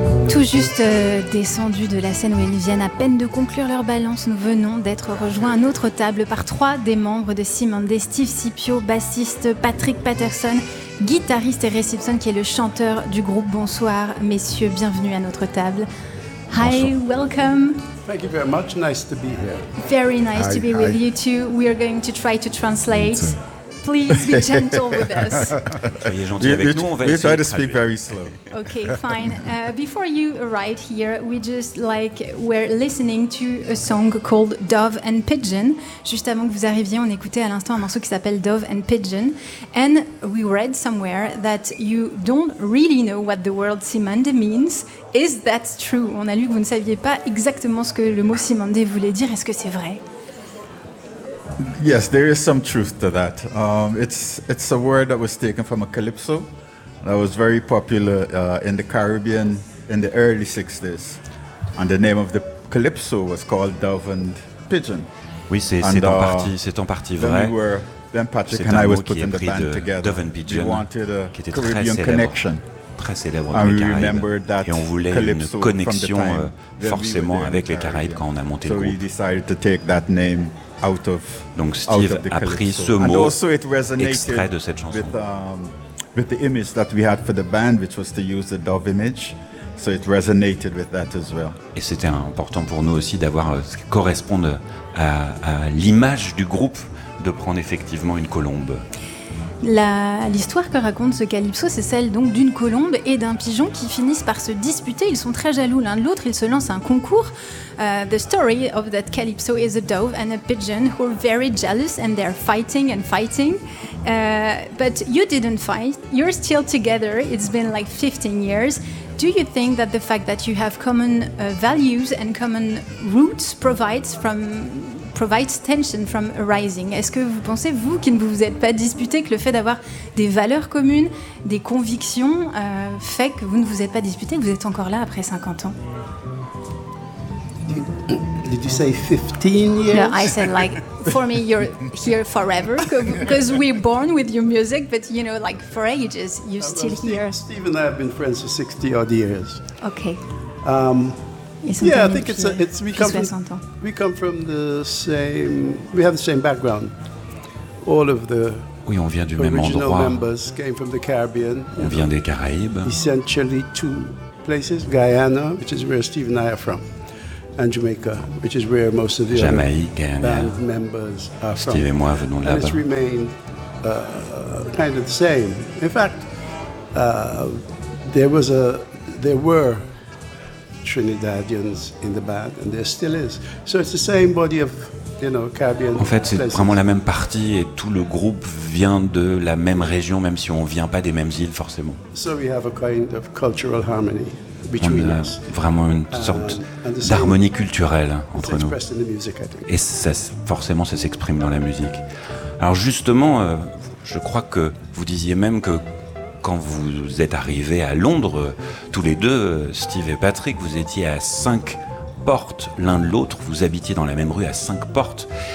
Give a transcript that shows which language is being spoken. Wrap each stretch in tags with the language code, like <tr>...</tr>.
<fr>Tout juste descendu de la scène où ils viennent à peine de conclure leur balance, nous venons d'être rejoints à notre table par trois des membres de Simandé, Steve Scipio, bassiste, Patrick Patterson, guitariste et Ray Simpson qui est le chanteur du groupe. Bonsoir messieurs, bienvenue à notre table.</fr> <en>Hi, bonsoir. Welcome. Thank you very much, nice to be here. Very nice to be with you too. We are going to try to translate. Please be gentle with us. We try to speak very slow. Okay, fine. Before you arrived here, we just were listening to a song called Dove and Pigeon.</en> <fr>Juste avant que vous arriviez, on écoutait à l'instant un morceau qui s'appelle Dove and Pigeon.</fr> <en>And we read somewhere that you don't really know what the word Simandé means. Is that true?</en> <fr>On a lu que vous ne saviez pas exactement ce que le mot Simandé voulait dire. Est-ce que c'est vrai?</fr> <en>Yes, there is some truth to that. It's a word that was taken from a calypso that was very popular in the Caribbean in the early 60s. And the name of the calypso was called Dove and Pigeon.</en> <fr>Oui, c'est en partie vrai.</fr> <en>Then, Patrick and I was putting the band together. Dove and Pigeon, we wanted a</en> <fr>qui était</fr> <en>Caribbean</en> <fr>très</fr> <en>connection.</en> <fr>Très célèbre dans les Caraïbes, et on voulait une connexion forcément avec les Caraïbes quand on a monté le groupe. Donc Steve a pris ce mot extrait de cette chanson.</fr> <en>With the image that we had for the band, which was to use the dove image, so it resonated with that as well.</en> <fr>Et c'était important pour nous aussi d'avoir ce qui correspond à l'image du groupe, de prendre effectivement une colombe. L'histoire que raconte ce calypso, c'est celle donc d'une colombe et d'un pigeon qui finissent par se disputer. Ils sont très jaloux l'un de l'autre, ils se lancent un concours.</fr> <en>The story of that calypso is a dove and a pigeon who are very jealous and they're fighting and fighting. But you didn't fight, you're still together, it's been like 15 years. Do you think that the fact that you have common values and common roots provides tension from arising? Est-ce que vous pensez, vous qui ne vous êtes pas disputé, que le fait d'avoir des valeurs communes, des convictions, fait que vous ne vous êtes pas disputé, que vous êtes encore là après 50 ans? Did you say 15 years? No, I said for me, you're here forever, because we're born with your music, but you know, for ages, you're still here. Steve and I have been friends for 60 odd years. Okay. Yeah, I think we have the same background. All of the</en> <fr>On vient du même endroit.</fr> <en>Original members came from the Caribbean.</en> <fr>On vient des Caraïbes.</fr> <en>Essentially two places, Guyana, which is where Steve and I are from, and Jamaica, which is where most of the band members are from.</en> <fr>Steve et moi venons de là-bas.</fr> <en>And it's remained kind of the same. In fact, there were Trinidadians in the band, and there still is. So it's the same body of, you know, Caribbean.</en> <fr>En fait, c'est vraiment la même partie, et tout le groupe vient de la même région, même si on vient pas des mêmes îles forcément.</fr> <en>So we have a kind of cultural harmony between</en> <fr>us. On a vraiment une sorte d'harmonie culturelle entre nous. Et ça, forcément, ça s'exprime dans la musique. Alors justement, je crois que vous disiez même que quand vous êtes arrivés à Londres, tous les deux, Steve et Patrick, vous étiez à 5 portes l'un de l'autre, vous habitiez dans la même rue à 5 portes.</fr>